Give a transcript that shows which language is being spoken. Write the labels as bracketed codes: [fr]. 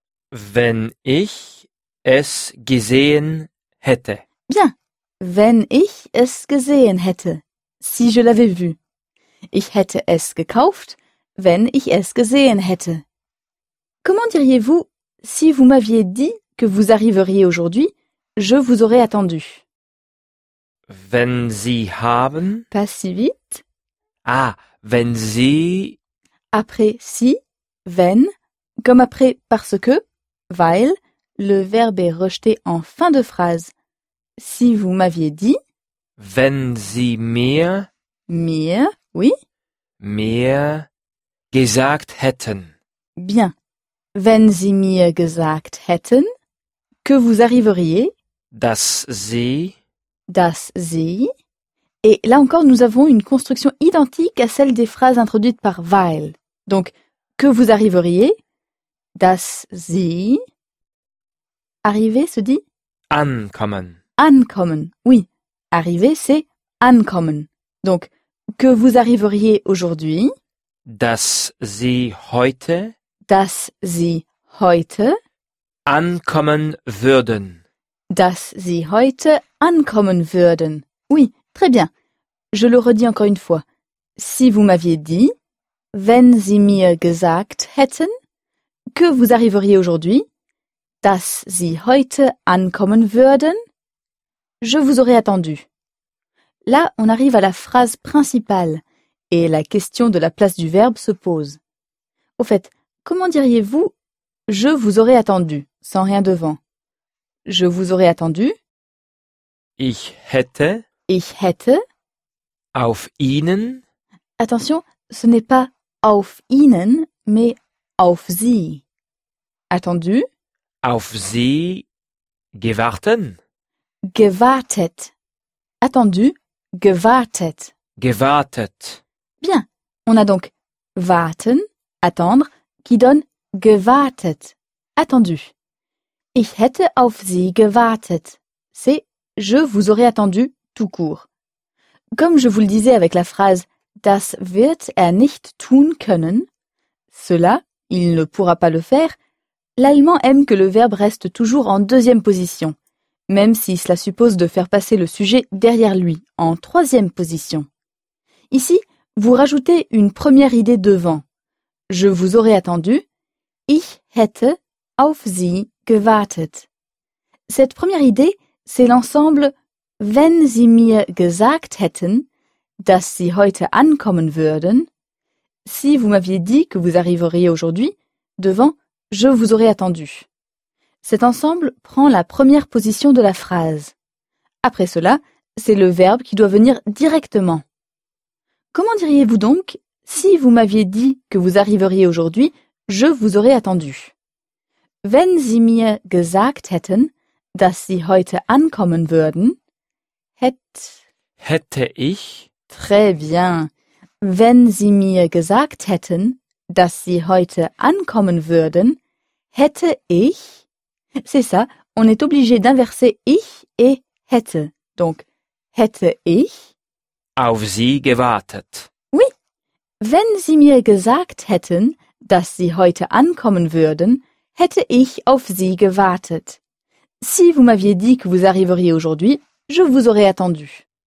[de] wenn ich es gesehen hätte. [fr] Bien. [de] Wenn ich es gesehen hätte. [fr] Si je l'avais vu. [de] Ich hätte es gekauft, wenn ich es gesehen hätte. [fr] Comment diriez-vous si vous m'aviez dit que vous arriveriez aujourd'hui, je vous aurais attendu? [de] Wenn Sie haben. [fr] Pas si vite. [de] Ah, wenn Sie. [fr] Après si, wenn, comme après parce que, weil, le verbe est rejeté en fin de phrase. Si vous m'aviez dit. [de] Wenn Sie mir. Mir, oui. Mir gesagt hätten. [fr] Bien. [de] Wenn Sie mir gesagt hätten, [fr] que vous arriveriez. [de] Dass Sie. Das Sie. [fr] Et là encore, nous avons une construction identique à celle des phrases introduites par weil. Donc, que vous arriveriez. [de] Das Sie. [fr] Arriver se dit [de] ankommen. [fr] Ankommen, oui. Arriver, c'est ankommen. Donc, que vous arriveriez aujourd'hui. [de] Dass Sie heute. Dass Sie heute. Ankommen würden. Dass Sie heute ankommen würden. [fr] Oui, très bien. Je le redis encore une fois. Si vous m'aviez dit. [de] wenn Sie mir gesagt hätten, [fr] que vous arriveriez aujourd'hui, [de] dass Sie heute ankommen würden, [fr] je vous aurais attendu. Là, on arrive à la phrase principale et la question de la place du verbe se pose. Au fait, comment diriez-vous « je vous aurais attendu » sans rien devant ? Je vous aurais attendu. [de] Ich hätte. Auf Ihnen. [fr] Attention, ce n'est pas auf Ihnen, mais auf Sie. Attendu. [de] Auf Sie gewarten. Gewartet. Attendu. Gewartet. Gewartet. [fr] Bien. On a donc warten, attendre, qui donne gewartet. Attendu. [de] Ich hätte auf Sie gewartet. [fr] C'est « je vous aurais attendu » tout court. Comme je vous le disais avec la phrase « [de] das wird er nicht tun können [fr] », cela, il ne pourra pas le faire, l'allemand aime que le verbe reste toujours en deuxième position, même si cela suppose de faire passer le sujet derrière lui, en troisième position. Ici, vous rajoutez une première idée devant. « Je vous aurais attendu [de] »« Ich hätte auf Sie » gewartet. [fr] Cette première idée, c'est l'ensemble « [de] Wenn Sie mir gesagt hätten, dass Sie heute ankommen würden [fr] »« Si vous m'aviez dit que vous arriveriez aujourd'hui » devant « Je vous aurais attendu ». Cet ensemble prend la première position de la phrase. Après cela, c'est le verbe qui doit venir directement. Comment diriez-vous donc « Si vous m'aviez dit que vous arriveriez aujourd'hui, je vous aurais attendu » [de] Wenn Sie mir gesagt hätten, dass Sie heute ankommen würden, hätte ich. [fr] Très bien. [de] Wenn Sie mir gesagt hätten, dass Sie heute ankommen würden, hätte ich. [fr] C'est ça, on est obligé d'inverser ich et hätte. [de] Donc, hätte ich. Auf Sie gewartet. [fr] Oui. [de] Wenn Sie mir gesagt hätten, dass Sie heute ankommen würden, hätte ich auf Sie gewartet. [fr] Si vous m'aviez dit que vous arriveriez aujourd'hui, je vous aurais attendu.